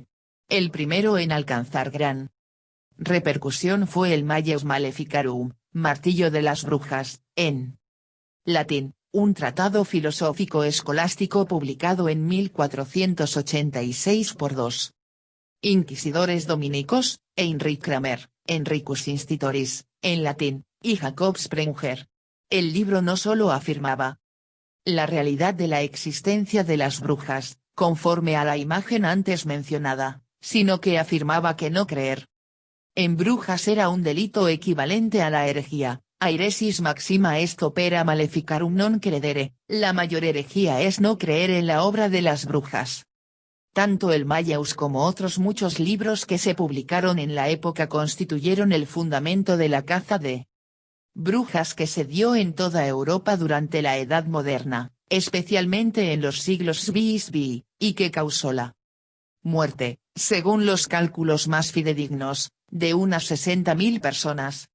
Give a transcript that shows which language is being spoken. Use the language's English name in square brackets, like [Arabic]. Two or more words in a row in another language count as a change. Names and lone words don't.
[Spanish] El primero en alcanzar gran repercusión fue el Malleus Maleficarum, martillo de las brujas, en latín, un tratado filosófico escolástico publicado en 1486 por dos inquisidores dominicos, Heinrich Kramer, Henricus Institoris, en latín, y Jacob Sprenger. El libro no solo afirmaba la realidad de la existencia de las brujas, conforme a la imagen antes mencionada, sino que afirmaba que no creer en brujas era un delito equivalente a la herejía. [Latin] Aeresis maxima est opera maleficarum non credere, [Spanish] la mayor herejía es no creer en la obra de las brujas. Tanto el Malleus como otros muchos libros que se publicaron en la época constituyeron el fundamento de la caza de brujas que se dio en toda Europa durante la Edad Moderna, especialmente en los siglos VI, y que causó la muerte, según los cálculos más fidedignos, de unas 60.000 personas.